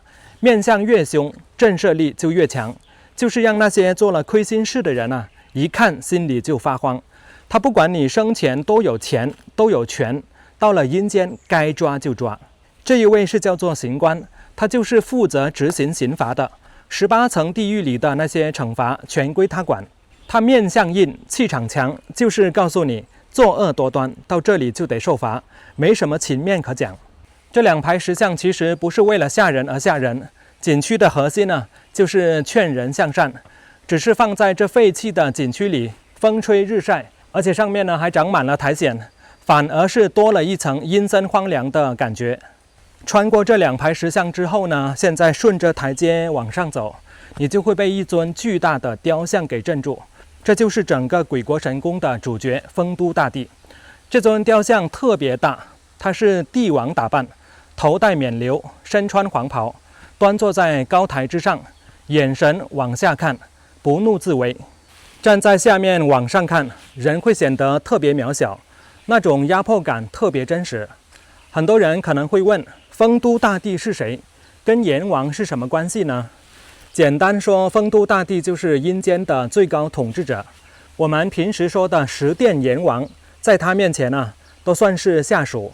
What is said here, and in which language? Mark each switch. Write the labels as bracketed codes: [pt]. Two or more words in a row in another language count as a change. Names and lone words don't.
[zh] 面相越凶，震懾力就越強，就是讓那些做了虧心事的人一看心裡就發慌。他不管你生前多有錢多有權，到了陰間該抓就抓。這一位是叫做刑官，他就是負責執行刑罰的。18層地獄裡的那些懲罰全歸他管。他面相硬，氣場強，就是告訴你作惡多端，到這裡就得受罰，沒什麼情面可講。這兩排石像其實不是為了嚇人而嚇人，景區的核心呢，就是勸人向善。只是放在這廢棄的景區裡，風吹日曬，而且上面呢還長滿了苔蘚，反而是多了一層陰森荒涼的感覺。穿過這兩排石像之後呢，現在順着台階往上走，你就會被一尊巨大的雕像給鎮住。這就是整個鬼國神宮的主角酆都大帝。這尊雕像特別大，他是帝王打扮，頭戴冕旒，身穿黃袍，端坐在高台之上，眼神往下看，不怒自威。站在下面往上看，人會顯得特別渺小，那種壓迫感特別真實。很多人可能會問，酆都大帝是誰？跟閻王是什麼關係呢？簡單說，酆都大帝就是陰間的最高統治者。我們平時說的十殿閻王，在他面前呢，都算是下屬。